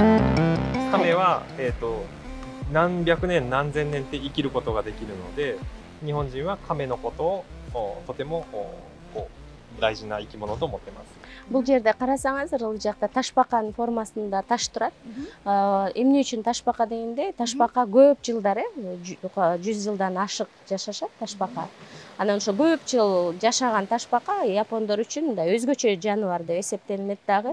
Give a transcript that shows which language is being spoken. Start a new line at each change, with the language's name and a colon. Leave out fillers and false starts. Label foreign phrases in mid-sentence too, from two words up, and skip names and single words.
Japanese: 何百年何千年って生きることができるので、 日本人は亀のことをとても大事な生き物と思ってます。
Kyrgyz: Бул жерде карасаңыздар, ал жакта ташбаканын формасында таш турат. Эмне үчүн ташбака дегенде, ташбака көп жылдар, 100 жылдан ашык жашашат ташбака. Анан ошо көп жыл жашаган ташбака япондор үчүн мындай өзгөчө жаныбар деп эсептелинет дагы.